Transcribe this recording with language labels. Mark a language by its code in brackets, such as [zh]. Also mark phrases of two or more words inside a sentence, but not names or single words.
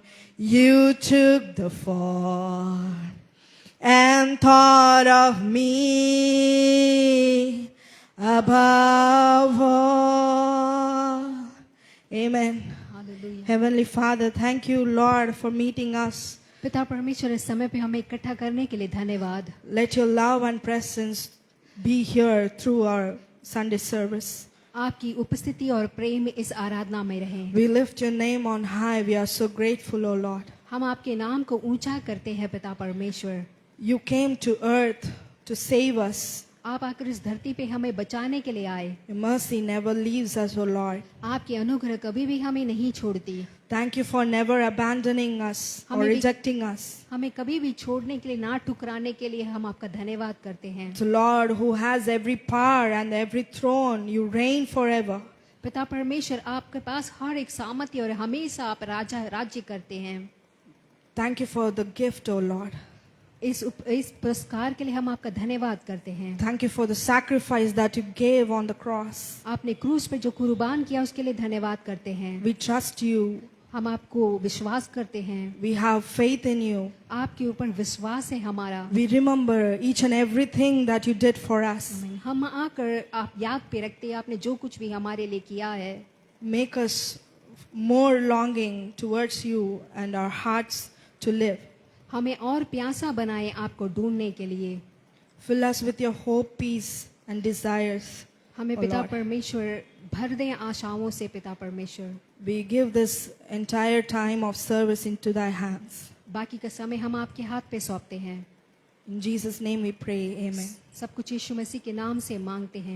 [en] You took the fall and thought of me above all. Amen. [hi] हालेलुया। [en] Heavenly Father, thank you, Lord, for meeting us. [hi] पिता परमेश्वर, इस समय पे हमें इकट्ठा करने के लिए धन्यवाद। [en] Let your love and presence be here through our Sunday service. [hi] आपकी उपस्थिति और प्रेम इस आराधना में रहे। [en] We lift your name on high. We are so grateful, O Lord. [hi] हम आपके नाम को ऊंचा करते हैं पिता परमेश्वर। [en] You came to earth to save us. [hi] आप आकर इस धरती पे हमें बचाने के लिए आए। [en] Your mercy never leaves us, O Lord. [hi] आपकी अनुग्रह कभी भी हमें नहीं छोड़ती। [en] Thank you for never abandoning us or [hi] हमें भी- [en] rejecting us. [hi] हमें कभी भी छोड़ने के लिए, ना ठुकराने के लिए हम आपका धन्यवाद करते हैं। [en] So Lord, who has every power and every throne, you reign forever. [hi] पिता परमेश्वर, आपके पास हर एक सामर्थ्य और हमेशा आप राज्य करते हैं। [en] Thank you for the gift, O Lord. [hi] इस पुरस्कार के लिए हम आपका धन्यवाद करते हैं। [en] Thank you for the sacrifice that you gave on the cross. [hi] आपने क्रूस पे जो कुर्बान किया उसके लिए धन्यवाद करते हैं। [en] We trust you. [hi] हम आपको विश्वास करते हैं। [en] We have faith in you. [hi] आपके ऊपर विश्वास है हमारा। [en] We remember each and everything that you did for us. [hi] हम आकर आप याद पे रखते हैं आपने जो कुछ भी हमारे लिए किया है। [en] Make us more longing towards you and our hearts to live. [hi] हमें और प्यासा बनाए आपको ढूंढने के लिए। [en] Fill us with your hope, peace and desires. [hi] हमें [en] O [hi] पिता [en] Lord. [hi] परमेश्वर भर दें आशाओं से पिता परमेश्वर। [en] We give this entire time of service into thy hands. [hi] बाकी का समय हम आपके हाथ पे सौंपते हैं। [en] In Jesus' name we pray. Amen. [hi] सब कुछ यीशु मसीह के नाम से मांगते हैं।